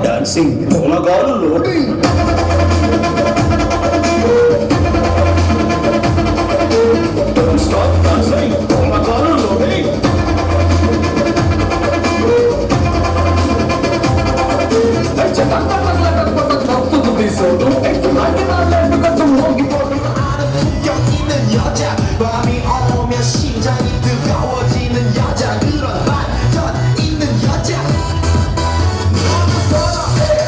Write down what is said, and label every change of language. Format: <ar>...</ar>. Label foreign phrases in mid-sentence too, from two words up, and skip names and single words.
<en>dancing పొలగాలు loading don't stop dancing పొలగాలు loading</en> <ko>밤이 오면 심장이 뜨거워지는 여자 그런 반전 있는 여자 너무 선호해</ko>